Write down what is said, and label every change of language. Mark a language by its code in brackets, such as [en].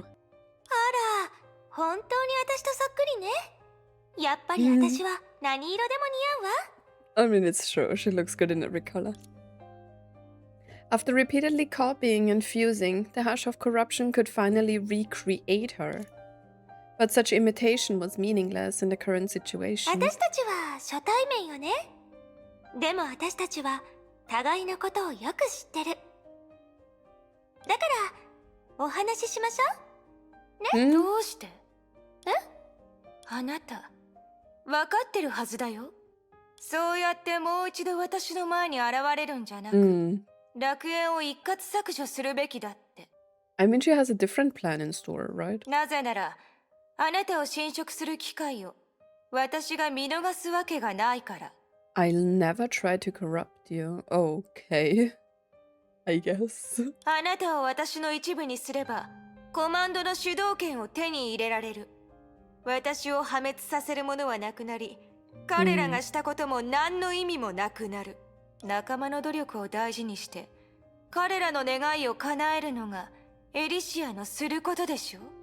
[ja] あら、本当に私とそっくりね。やっぱり私は何色でも似合うわ。 [en] I mean, it's true. She looks good in every color. After repeatedly copying and fusing, the Herrscher of Corruption could finally recreate her. But such imitation was meaningless in the current situation. [ja] 私たちは初対面よね。でも私たちは互いのことをよく知ってる。だからお話ししましょう。ね、どうして？あなた、分かってるはずだよ。そうやってもう一度私の前に現れるんじゃなく、楽園を一括削除するべきだって。 [en] I mean, she has a different plan in store, right? [ja] なぜなら、あなたを侵食する機会を私が見逃すわけがないから。 [en] I'll never try to corrupt you. Okay. I guess. [ja] あなたを私の一部にすれば、コマンドの主導権を手に入れられる。私を破滅させるものはなくなり、彼らがしたことも何の意味もなくなる。仲間の努力を大事にして、彼らの願いを叶えるのがエリシアのすることでしょ。